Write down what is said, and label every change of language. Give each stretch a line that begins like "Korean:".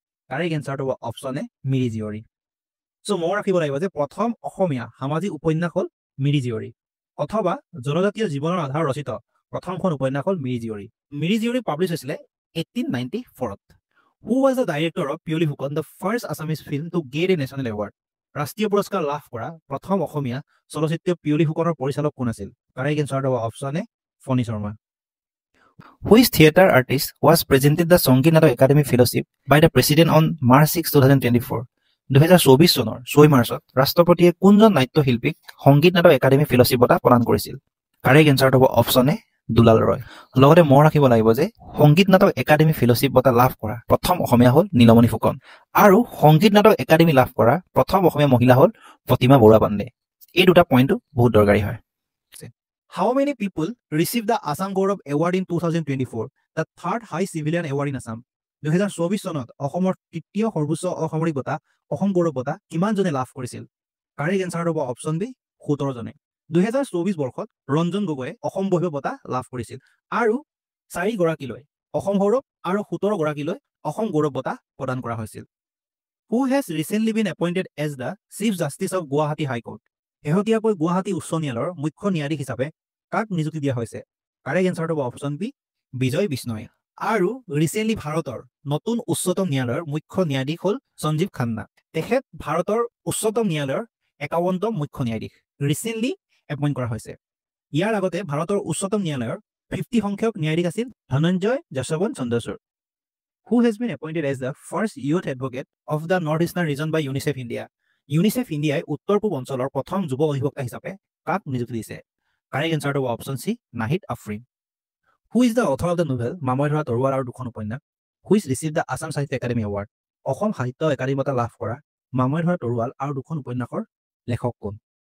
Assamese: Correct এনচাৰটো হ'ব option A, Miri Jiyori. চ' মনত ৰাখিব লাগিব যে প্ৰথম অসমীয়া সামাজিক উপন্যাস হ'ল মিৰি জীয়ৰী, অথবা জনজাতীয় জীৱনৰ আধাৰ ৰচিত প্ৰথমখন উপন্যাস হ'ল মিৰি জীয়ৰী। মিৰি জীয়ৰী পাব্লিছ হৈছিলে 1894ত।
English: Who was the director of Piyoli Phukan, the first Assamese film to get a national award?
Assamese: ৰাষ্ট্ৰীয় পুৰস্কাৰ লাভ কৰা প্ৰথম অসমীয়া চলচ্চিত্ৰ পিয়লি ফুকনৰ পৰিচালক কোন আছিল? কাৰেক্ট এনচাৰটো হ'ব option A, Phani Sharma.
English: Which theatre artist was presented the Sangeet Natak Academy Fellowship by the President on March 6, 2024?
Assamese: 2024 চনৰ 6 মাৰ্চত ৰাষ্ট্ৰপতিয়ে কোনজন নাট্যশিল্পীক সংগীত নাটক একাডেমী ফেলোশ্বিপ বঁটা প্ৰদান কৰিছিল? কাৰেক্ট এনচাৰটো হ'ব অপশ্যন এ, দুলাল ৰয়। লগতে মনত ৰাখিব লাগিব যে সংগীত নাটক একাডেমী ফেলোশ্বিপ বঁটা লাভ কৰা প্ৰথম অসমীয়া হ'ল নীলমণি ফুকন আৰু সংগীত নাটক একাডেমী লাভ কৰা প্ৰথম অসমীয়া মহিলা হ'ল প্ৰতিমা বৰুৱা পাণ্ডে। এই দুটা পইণ্টটো বহুত দৰকাৰী হয়।
English: How many people received the Assam Gaurav Award in 2024, the third high civilian award in Assam?
Assamese: 2024 চনত অসমৰ তৃতীয় সৰ্বোচ্চ অসামৰিক বঁটা অসম গৌৰৱ বঁটা কিমানজনে লাভ কৰিছিল? কাৰেক্ট এনচাৰ হ'ব অপশ্যন বি, 17 জনে। 2024 বৰ্ষত ৰঞ্জন গগৈয়ে অসম বৈভৱ বঁটা লাভ কৰিছিল আৰু 4 গৰাকীলৈ অসম গৌৰৱ আৰু 17 গৰাকীলৈ অসম গৌৰৱ বঁটা প্ৰদান কৰা হৈছিল।
English: Who has recently been appointed as the Chief Justice of Guwahati High Court?
Assamese: শেহতীয়াকৈ গুৱাহাটী উচ্চ ন্যায়ালয়ৰ মুখ্য ন্যায়াধীশ হিচাপে কাক নিযুক্তি দিয়া হৈছে? কাৰেক্ট এনচাৰটো হ'ব অপশ্যন বি, বিজয় বিষ্ণয়। আৰু ৰিচেণ্টলি ভাৰতৰ নতুন উচ্চতম ন্যায়ালয়ৰ মুখ্য ন্যায়াধীশ হ'ল সঞ্জীৱ খান্না। তেখেত ভাৰতৰ উচ্চতম ন্যায়ালয়ৰ 51তম মুখ্য ন্যায়াধীশ ৰিচেণ্টলি এপইণ্ট কৰা হৈছে। ইয়াৰ আগতে ভাৰতৰ উচ্চতম ন্যায়ালয়ৰ 50 সংখ্যক ন্যায়াধীশ আছিল Dhananjay Yashwant Chandrachud.
English: Who has been appointed as the first youth advocate of the North Eastern region by UNICEF India?
Assamese: UNICEF ইণ্ডিয়াই উত্তৰ পূব অঞ্চলৰ প্ৰথম যুৱ অধিবক্তা হিচাপে কাক নিযুক্তি দিছে? কাৰেক্ট এনচাৰটো হ'ব option C, Nahid Afrin.
English: Who is the author of the novel Mamore Dhora Tarowal আৰু দুখন উপন্যাস which receive the Assam Sahitya Academy award?
Assamese: অসম সাহিত্য একাডেমী বঁটা লাভ কৰা মামৰে ধৰা তৰোৱাল আৰু দুখন উপন্যাসৰ লেখক কোন?